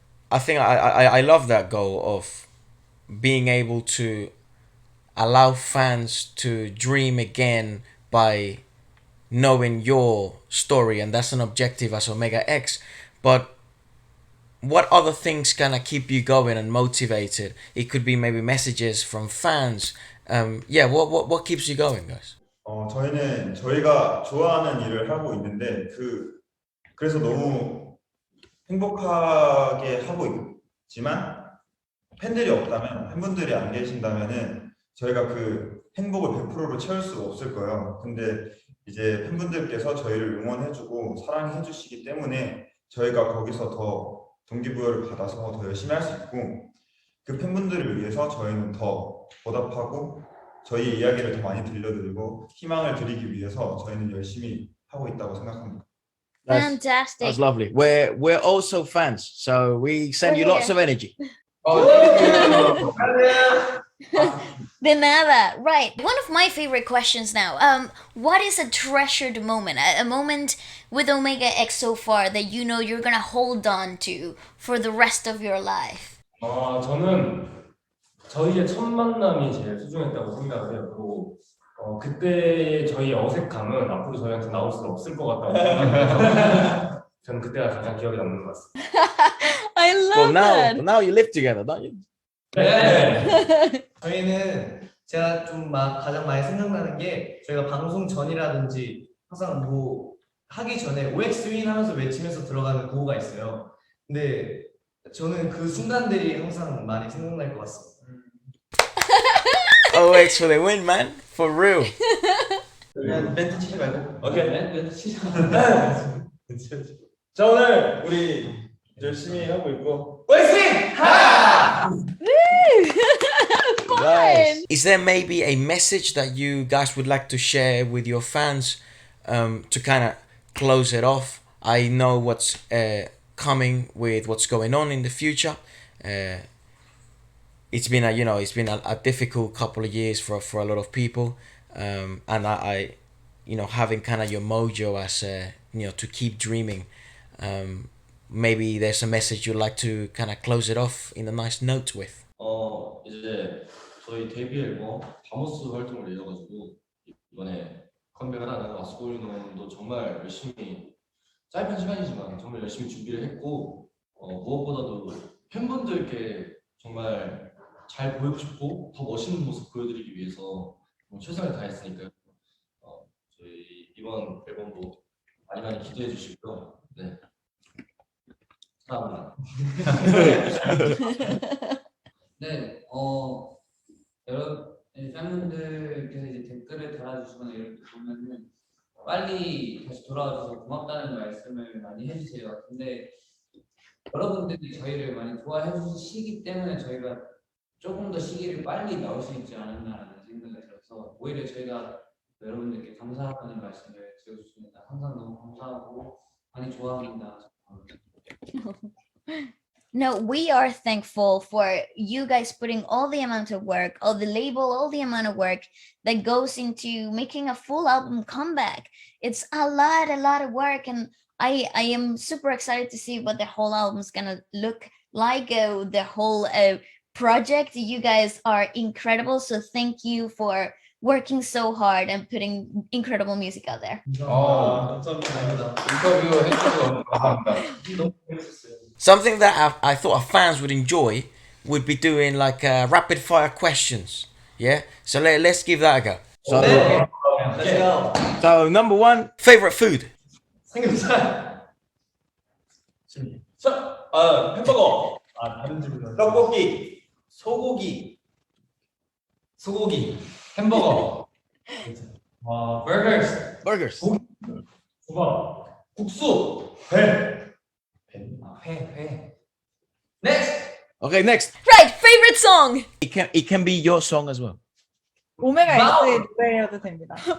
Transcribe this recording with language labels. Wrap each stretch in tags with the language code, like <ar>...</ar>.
<en>I think I love that goal of being able to allow fans to dream again by knowing your story, and that's an objective as OMEGAX. But what other things kind of keep you going and motivated? It could be maybe messages from fans. What keeps you going, guys?</en> <ko>저희는 저희가 좋아하는 일을 하고 있는데 그래서 너무 행복하게 하고 있지만 팬들이 없다면, 팬분들이 안 계신다면은 저희가 그 행복을 100%로 채울 수가 없을 거예요. 근데 이제 팬분들께서 저희를 응원해주고 사랑해주시기 때문에 저희가 거기서 더 동기부여를 받아서 더 열심히 할 수 있고, 그 팬분들을 위해서 저희는 더 보답하고 저희 이야기를 더 많이 들려드리고 희망을 드리기 위해서 저희는 열심히 하고 있다고 생각합니다.</ko> <en>Fantastic. That's lovely. We're also fans, so we send you lots of energy.</en> <es>De nada. Right.</es> <en>One of my favorite questions now. What is a treasured moment? A moment with OMEGAX so far that you're gonna hold on to for the rest of your life?</en> <ko>저는 저희의 첫 만남이 제일 소중했다고 생각을 해요. 그리고 그때의 저희의 어색함은 앞으로 저희한테 나올 수 없을 것 같다고 생각해서 저는 그때가 가장 기억에 남는 것 같습니다.</ko> <en>I love that. Now you live together, don't you?</en> <ko>네. 저희는 제가 좀 가장 많이 생각나는 게 저희가 방송 전이라든지 항상 뭐 하기 전에 OX 윈 하면서 외치면서 들어가는 구호가 있어요. 근데 저는 그 순간들이 항상 많이 생각날 것 같습니다.</ko> <en>OX for the win, man. For real.</en> <ko>그냥 멘트 치지 말고. 오케이. 멘트 치자. 자, 오늘 우리 열심히 하고 있고</ko> <en>Nice. Is there maybe a message that you guys would like to share with your fans to kind of close it off? I know what's coming with what's going on in the future. It's been a difficult couple of years for a lot of people, and I having kind of your mojo as to keep dreaming. Maybe there's a message you'd like to kind of close it off in a nice note with.</en> <ko>이제 저희 데뷔 앨범 바모스 활동을 이어가지고 이번에 컴백을 하는 Goin On도 정말 열심히 짧은 시간이지만 정말 열심히 준비를 했고 무엇보다도 팬분들께 정말 잘 보이고 싶고 더 멋있는 모습 보여드리기 위해서 최선을 다했으니까요. 저희 이번 앨범도 많이 기대해 주시고요. 네. 사랑합니다. 네, 여러분 팬분들께서 이제 댓글을 달아주시거나 이렇게 보면은 빨리 다시 돌아와줘서 고맙다는 말씀을 많이 해주세요. 근데 여러분들이 저희를 많이 좋아해 주시기 때문에 저희가 조금 더 시기를 빨리 나올 수 있지 않았나라는 생각이 들어서 오히려 저희가 여러분들께 감사하다는 말씀을 드려주십니다. 항상 너무 감사하고 많이 좋아합니다.</ko> <en>No, we are thankful for you guys putting all the amount of work, all the label, all the amount of work that goes into making a full album comeback. It's a lot of work, and I am super excited to see what the whole album's gonna look like. The whole project. You guys are incredible, so thank you for working so hard and putting incredible music out there.</en> <ko>감사합니다. 인터뷰 해주셔서 감사합니다.</ko> <en>Something that I thought our fans would enjoy would be doing like rapid fire questions. Yeah, so let's give that a go. So, Let's go. so number one, favorite food.</en> <ko>삼겹살. 햄버거. 다른 질문. 떡볶이. 소고기. 소고기. 햄버거.</ko> <en>Burgers. Burgers.</en> <ko>국밥. 국수. 회. 회.</ko> <en>Next. Okay, next. Right, favorite song. It can be your song as well.</en> <ko>오메가X의 노래여도 됩니다.</ko>